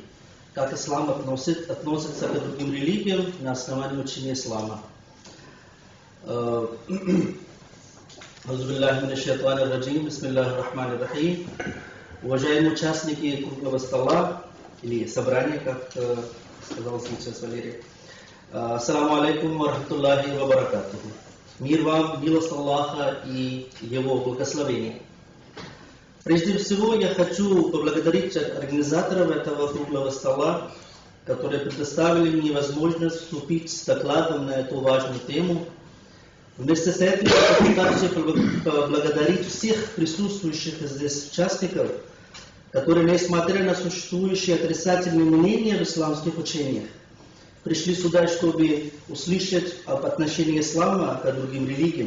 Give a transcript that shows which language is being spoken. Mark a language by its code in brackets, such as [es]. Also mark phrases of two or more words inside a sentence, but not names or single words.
[ru] Как ислам относится к другим религиям на основании учения ислама. Уважаемые участники круглого стола или собрания, как сказал сейчас Валерий. [ar] السلام عليكم ورحمة الله وبركاته. [ru] Мир вам, милость Аллаха и Его благословение. Прежде всего я хочу поблагодарить организаторов этого круглого стола, которые предоставили мне возможность вступить с докладом на эту важную тему. Вместе с этим я хочу также поблагодарить всех присутствующих здесь участников, которые, несмотря на существующие отрицательные мнения в исламских учениях, пришли сюда, чтобы услышать об отношении ислама к другим религиям.